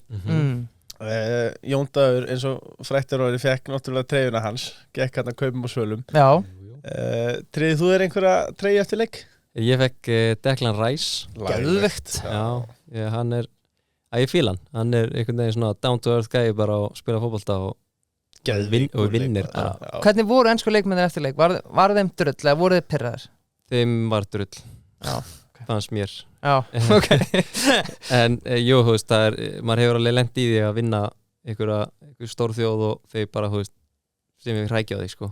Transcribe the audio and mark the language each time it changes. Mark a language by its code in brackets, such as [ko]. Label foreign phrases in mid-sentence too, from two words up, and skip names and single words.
[is] Jón Dagur, eins og frættur orðið, fekk náttúrulega treyjuna hans, gekk hann að kaupum og svölum. Já. Tryggði þú þér einhverja treyju eftir leik? Ég fekk Declan Rice. Geðveikt. Já, hann er, ég fíla hann. Hann er einhvern veginn svona [en] down to earth [is] gæi bara að spila fótbolta og vinnir bara. Hvernig voru ensku leikmennir eftir leik? Var þeim drull eða voru þið pirraðir? Þeim var drull. Já. Fannst mér. Já, ok. En jú, þú veist, maður hefur alveg lent í því að vinna einhver stór þjóð og þau bara, þú veist, sem við hrækja á því, sko.